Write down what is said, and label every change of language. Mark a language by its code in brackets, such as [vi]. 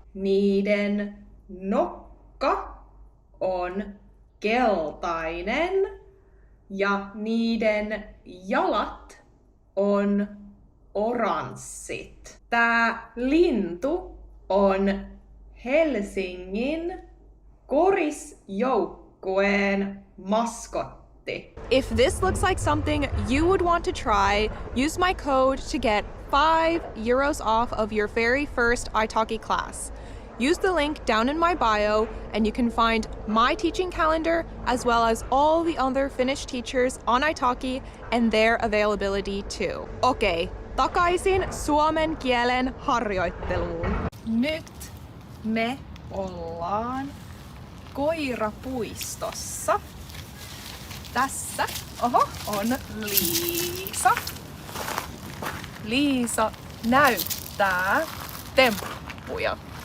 [fi] Niiden nokka on keltainen ja niiden jalat on oranssit. Tää lintu on Helsingin korisjoukkueen maskotti. [en] If this looks like something you would want to try, use my code to get €5 off of your very first Italki class. Use the link down in my bio and you can find my teaching calendar as well as all the other Finnish teachers on Italki and their availability too. [fi] Okei, takaisin suomen kielen harjoitteluun. Nyt me ollaan koirapuistossa. Tässä on Liisa. Liisa näyttää temppuja.